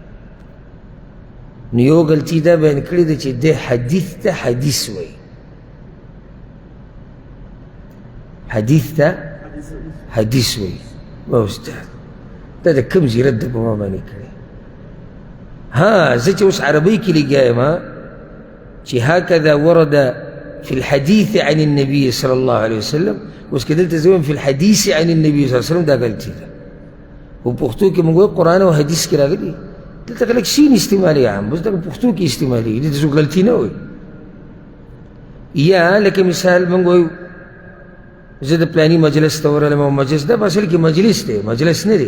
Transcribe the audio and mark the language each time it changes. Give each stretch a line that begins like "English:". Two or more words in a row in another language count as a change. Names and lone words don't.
Pashto: نو یو غلطي دا بیان کړې ده چې دی حدیث ته حدیث وایي. حدیث ته حدیث وایي. ما استاد دا د کوم ځای رد ده په ما باندې کړی؟ زه چې اوس عربۍ کې لګیا یم چې
Arabic: هکذا ورد في الحديث عن النبي صلى الله عليه وسلم،
Pashto: اوس که دلته زه وایم
Arabic: في الحديث عن النبي صلى الله عليه وسلم
Pashto: دا غلطي ده. په پښتو کې موږ وایو قرآن او حدیث کې راغلي، دلته خلک سین استعمالوي عام، بس دغه پښتو کې استعمالوي، دلته څوک غلطي نه وایي. یا لکه مثال موږ وایو زه د پلاني مجلس ته ورغلم او مجلس دا په اصل کې مجلس دی، مجلس نه دی.